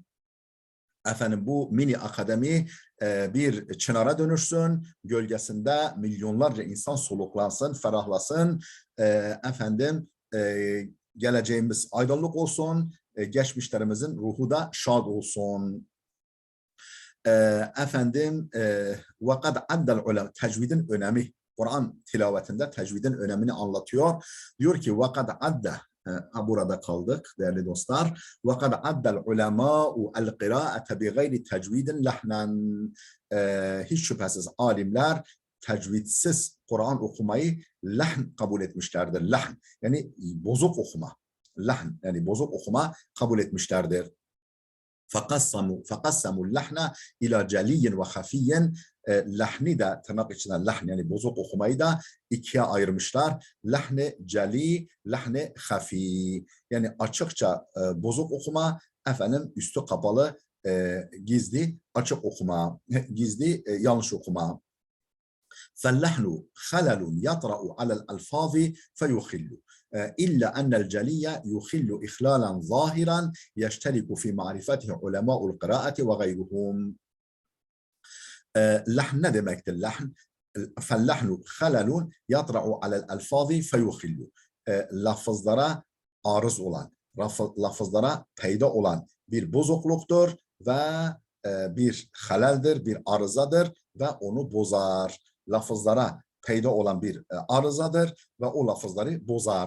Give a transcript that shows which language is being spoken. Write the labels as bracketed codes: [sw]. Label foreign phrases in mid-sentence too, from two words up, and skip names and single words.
[tr] Bu mini akademi bir çınara dönüşsün, gölgesinde milyonlarca insan soluklansın, ferahlasın. Geleceğimiz aydınlık olsun, geçmişlerimizin ruhu da şad olsun. [ar] وَقَدْ عَدَّ الْعُلَمَ [tr] Tecvidin önemi, Kur'an tilavetinde tecvidin önemini anlatıyor. Diyor ki [ar] وَقَدْ عَدَّ [tr] burada kaldık değerli dostlar. [ar] وَقَدْ عَدَّ الْعُلَمَاءُ الْقِرَاءَةَ بِغَيْرِ تَجْوِيدٍ لَحْنًا [tr] Hiç şüphesiz alimler tecvidsiz Kur'an okumayı lahn kabul etmişlerdir. Lahn yani bozuk okuma. Lahn yani bozuk okuma kabul etmişlerdir. [ar] فَقَسَّمُوا اللَّحْنَ اِلَى جَلِيٍّ وَخَفِيٍّ [tr] Lahni de tırnak içinden lahn yani bozuk okumayı da ikiye ayırmışlar. Lahne celi, lahne hafi. Yani açıkça bozuk okuma, üstü kapalı gizli açık okuma, gizli yanlış okuma. [ar] فَاللَّحْنُ خَلَلٌ يَطْرَأُ عَلَى الْأَلْفَاظِ فَيُخِلُّ إلا أن الجلي يخل إخلالا ظاهرا يشترك في معرفته علماء القراءة وغيرهم. [tr] Lahn ne demektir? Lahn, [ar] فَاللَّحْنُ خَلَلٌ يَطْرَأُ عَلَى الْأَلْفَاظِ فَيُخِلُّ [tr] Lafızlara arız olan, lafızlara peyda olan bir bozukluktur ve bir haleldir, bir arızadır ve onu bozar. Lafızlara peyda olan bir arızadır ve o lafızları bozar.